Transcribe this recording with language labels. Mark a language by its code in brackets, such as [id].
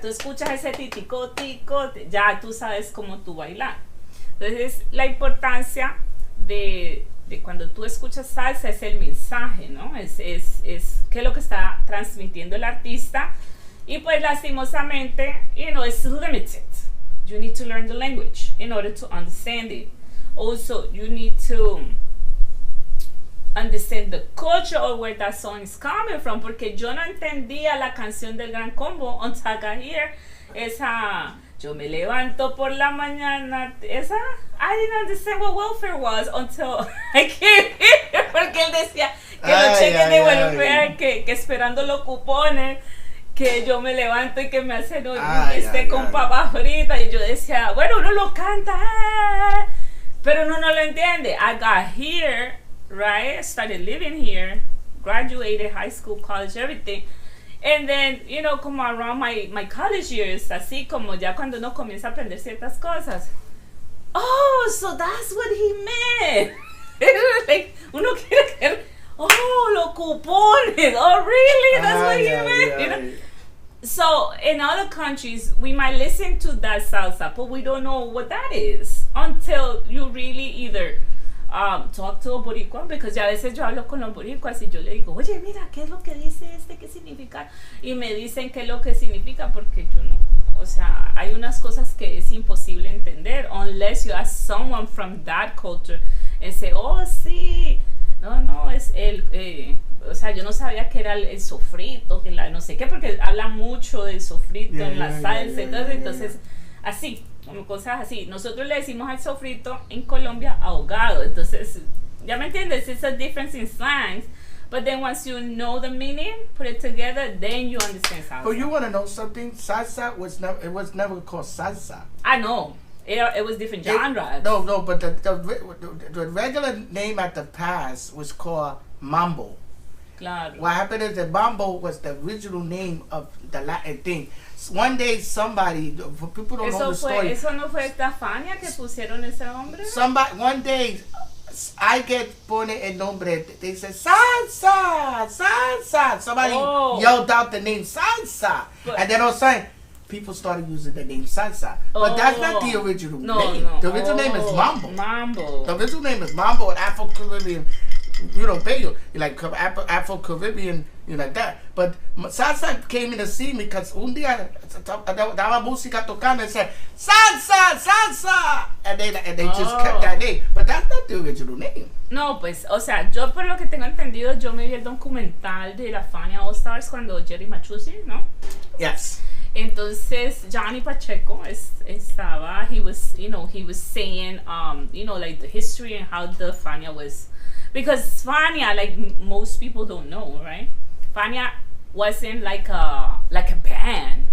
[es] Tú escuchas ese titico, tico, ya tú sabes cómo tú bailar. Entonces, la importancia de cuando tú escuchas salsa es el mensaje, ¿no? Es qué es lo que está transmitiendo el artista. Y pues lastimosamente, [en] it's limited. You need to learn the language in order to understand it. Also, you need to understand the culture or where that song is coming from, [es] porque yo no entendía la canción del Gran Combo [en] until I got here. [es] Esa, yo me levanto por la mañana, esa, [en] I didn't understand what welfare was until I came here, [es] porque él decía que los cheques de welfare, que esperando los cupones, que yo me levanto y que me hacen con papas fritas, y yo decía, bueno, uno lo canta, pero uno no lo entiende. [en] I got here, right? I started living here, graduated high school, college, everything. And then, you know, como around my college years, [es] así como ya cuando uno comienza a aprender ciertas cosas. [en] Oh, so that's what he meant. [es] Like, uno quiere que, oh, los cupones. [en] Oh, really? That's what he meant. You know? So, in other countries, we might listen to that salsa, but we don't know what that is until you really either talk to a boricua, because [es] ya a veces yo hablo con los boricuas y yo le digo, oye, mira, ¿qué es lo que dice qué significa? Y me dicen qué es lo que significa, porque yo no. O sea, hay unas cosas que es imposible entender [en] unless you ask someone from that culture [es] and say, oh, sí, no, es o sea, yo no sabía que era el sofrito, que la no sé qué, porque habla mucho del sofrito en la salsa, entonces, así. Como cosas así. Nosotros le decimos al sofrito en Colombia ahogado. Entonces, ya me entiendes, [en] it's a difference in slangs. But then once you know the meaning, put it together, then you understand salsa. But you want to know something? Salsa was never called salsa. I know. It was different genres. No, but the regular name at the past was called mambo. [es] Claro. [en] What happened is that mambo was the original name of the Latin thing. One day somebody, people don't know the story. [es] ¿Eso no fue esta Fania que pusieron ese nombre? [en] One day, I get [es] pone el nombre. [en] They said salsa. Somebody yelled out the name salsa, and then all of a sudden, people started using the name salsa. But that's not the original name. No. The original name is mambo. Mambo. The original name is mambo and Afro-Caribbean. You know, Patio, like Afro-Caribbean, you know, like that. But salsa came in to see me because [es] un día daba música tocando [en] and said, salsa! And they just kept that name. But that's not the original name. [es] No, pues, o sea, yo por lo que tengo entendido, yo me vi el documental de la Fania All Stars cuando Jerry Machuzi, ¿no? [en] Yes. [es] Entonces Johnny Pacheco estaba, [en] he was saying, like the history and how the Fania was. Because Fania, like most people don't know, right? Fania wasn't like a band.